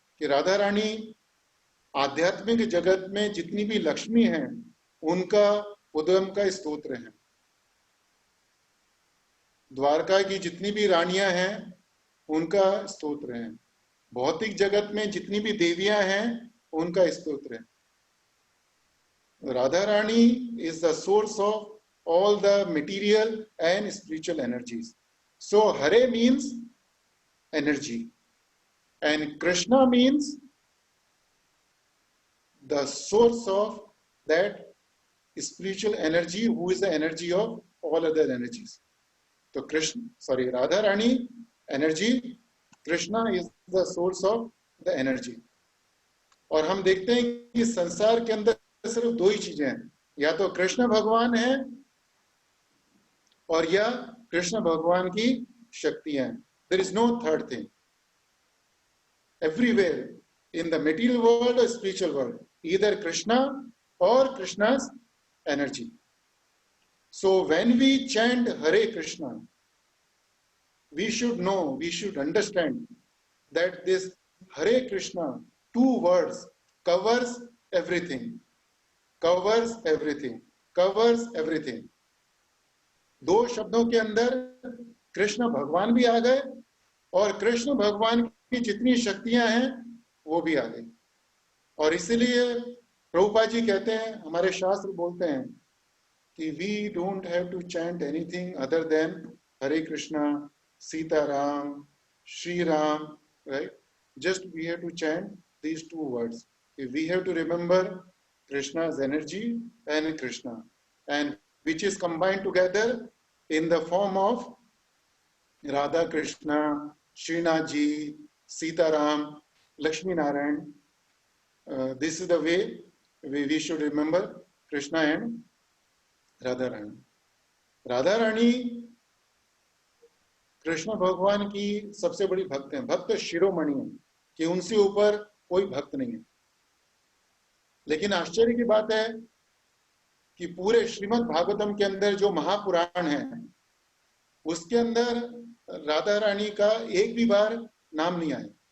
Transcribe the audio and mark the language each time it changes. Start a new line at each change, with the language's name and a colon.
Hindi: कि राधा रानी आध्यात्मिक जगत में जितनी भी लक्ष्मी हैं उनका उद्गम का स्तोत्र है। द्वारका की जितनी भी रानियां हैं उनका स्तोत्र है। भौतिक जगत में जितनी भी देवियां हैं उनका स्तोत्र है।
English: Radha Rani is the source of all the material and spiritual energies. So Hare means energy and Krishna means the source of that spiritual energy who is the energy of all other energies. So Radha Rani energy, Krishna is the source of the energy.
Hindi: और हम देखते हैं कि संसार के अंदर सिर्फ दो ही चीजें हैं, या तो कृष्ण भगवान है और या कृष्ण भगवान की शक्तियां हैं.
English: There is no third thing. Everywhere in the material world or spiritual world, either Krishna or Krishna's energy. So when we chant Hare Krishna, we should know, we should understand that this Hare Krishna, two words, covers everything, covers everything, covers everything.
Hindi: दो शब्दों के अंदर कृष्ण भगवान भी आ गए और कृष्ण भगवान की जितनी शक्तियां हैं वो भी आ गई. और इसीलिए प्रभुपाद जी कहते हैं, हमारे शास्त्र बोलते हैं कि
English: we don't have to chant anything other than
Hindi: Hare Krishna, Sitaram, Shri Ram,
English: Right? Just we have to chant these two words. We have to remember Krishna's energy and Krishna, and which is combined together in the form of Radha Krishna, Srinath ji, Sitaram, Lakshmi Narayan. This is the way we should remember Krishna and Radha Rani.
Hindi: Radha Rani Krishna भगवान की सबसे बड़ी भक्त हैं, भक्त शिरोमणि हैं, कि उनसे ऊपर कोई भक्त नहीं है. लेकिन आश्चर्य की बात है कि पूरे श्रीमद् भागवतम के अंदर जो महापुराण है उसके अंदर राधा रानी का एक भी बार नाम नहीं आया.